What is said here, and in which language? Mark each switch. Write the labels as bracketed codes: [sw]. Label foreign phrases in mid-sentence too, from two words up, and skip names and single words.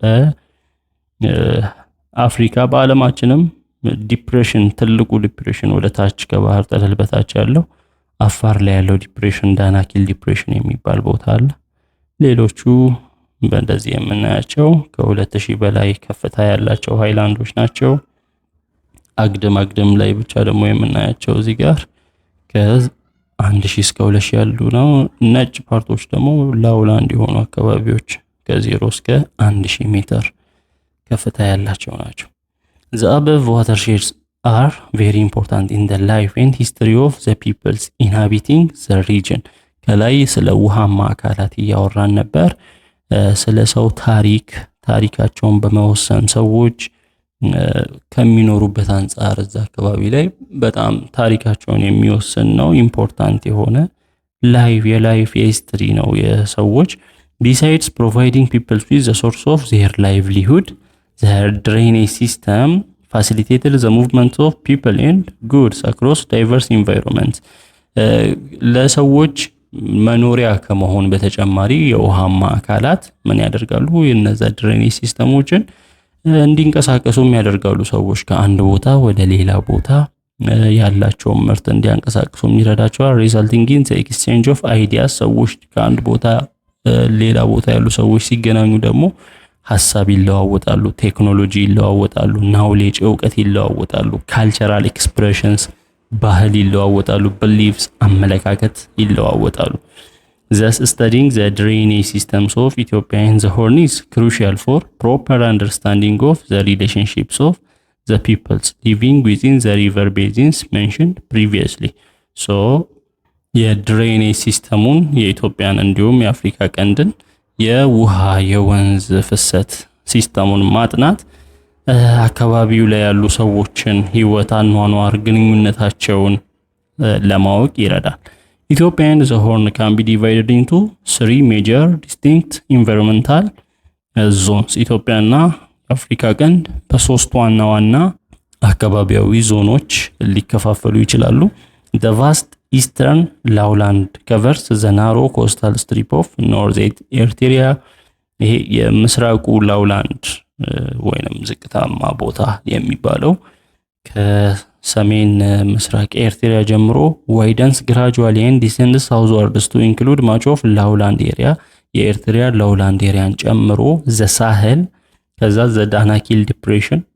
[am] አፍሪካ በአለማችንም ዲፕሬሽን ትልቁ ዲፕሬሽን ወደ ታች ከባህር ጠለል በታች ያለው አፋር ላይ ያለው ዲፕሬሽን ዳናኪል ዲፕሬሽን የሚባል ቦታ አለ። ሌሎቹ በእንደዚህ የምናያቸው ከ2000 በላይ ከፍታ ያላቸው ሃይላንዶች ናቸው። አግድም ላይ ብቻ ደግሞ የምናያቸው እዚህ ጋር ከ1000 እስከ 2000 ያሉ ነው። ነጭ ፓርቶች ደግሞ ላውላንድ የሆኑ አካባቢዎች ከ0 እስከ 1000 ሜትር ከፍታ ያላቸው ናቸው። [en] The above watersheds are very important in the life and history of the peoples inhabiting the region. [am] ከላይ ስለ ውሃማ አካላት እያወራን ነበር። ስለ ሰው ታሪካቸውን በመወሰን ሰዎች ከሚኖሩበት አንፃር እዛ አካባቢ ላይ በጣም ታሪካቸውን የሚወስን ነው። ኢምፖርታንት የሆነ [en] life history [am] ነው የሰዎች። [en] Besides providing people with the source of their livelihood, the drainage system facilitated the movement of people and goods across diverse environments. [am] ለሰዎች መኖሪያ ከመሆን በተጨማሪ የውሃማ አካላት ምን ያደርጋሉ? የነዛ ድሬኔጅ ሲስተሞችን እንዲንቀሳቀሱም ያደርጋሉ። ሰዎች ከአንድ ቦታ ወደ ሌላ ቦታ ያላቸውን ምርት እንዲያንቀሳቅሱ ይረዳቸዋል። [en] resulting in the exchange of ideas. [am] ሰዎች ከአንድ ቦታ ሌላ ቦታ ያሉ ሰዎች ሲገናኙ ደግሞ ሐሳብ ይለዋወጣሉ፣ ቴክኖሎጂ ይለዋወጣሉ፣ ናውሌጅ እውቀት ይለዋወጣሉ፣ [en] cultural expressions [am] ባህል ይለዋወጣሉ፣ beliefs አመለካከት ይለዋወጣሉ። [en] Thus studying the drainage systems of Ethiopia and the Horn is crucial for proper understanding of the relationships of the peoples living within the river basins mentioned previously. [am] So የድሬኔጅ ሲስተሙን የኢትዮጵያን እንዲሁም የአፍሪካ ቀንድን የውሃ የወንዝ ፍሰት ሲስተሙን ማጥናት አካባቢው ላይ ያሉ ሰዎችን ህይወት፣ አኗኗር፣ ግንኙነታቸውን ለማወቅ ይረዳል። [en] Ethiopia and the Horn can be divided into 3 major distinct environmental zones. [am] ኢትዮጵያና አፍሪካ ቀንድ በሶስት ዋና አካባቢያዊ ዞኖች ሊከፋፈሉ ይችላሉ። [en] The vast eastern lowland covers the narrow coastal strip of northern Eritrea. [am] ይሄ የምስራቁ ላውላንድ ወይንም ዝቅታማ ቦታ የሚባለው ከሰሜን ምስራቅ ኤርትራ ጀምሮ [en] widens gradually and descends southwards to include much of lowland area [am] የኤርትራ ላውላንድ ኤሪያን ጨምሮ [en] the Sahel [am] ከዛ [en] the Danakil depression